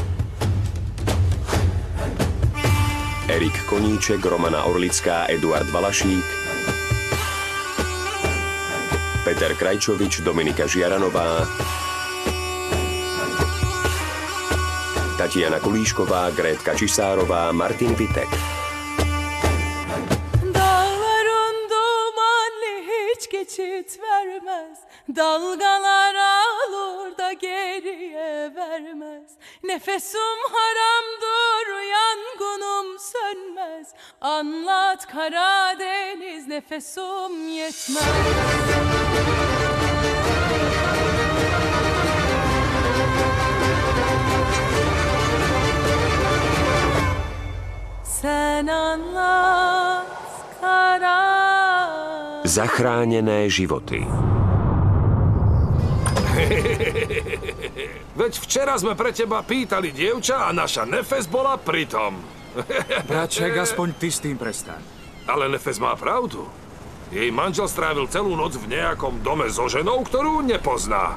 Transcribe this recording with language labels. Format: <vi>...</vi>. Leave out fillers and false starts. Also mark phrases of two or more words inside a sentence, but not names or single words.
<sk>Erik Koníček, Romana Orlická, Eduard Valašík, Peter Krajčovič, Dominika Žiaranová, Tatiana Kulíšková, Grétka Čisárová, Martin Vitek.</sk> <tr>Dağların dumanlı hiç geçit vermez, dalgalar alır da geriye vermez. Nefesim haramdır, yangınım sönmez. Anlat Karadeniz, nefesim yetmez. Sen anlat Karadeniz.</tr> <sk>Zachránené životy. Veď včera sme pre teba pýtali dievča a naša Nefes bola pritom. Braček, aspoň ty s tým prestaň. Ale Nefes má pravdu. Jej manžel strávil celú noc v nejakom dome so ženou, ktorú nepozná.</sk>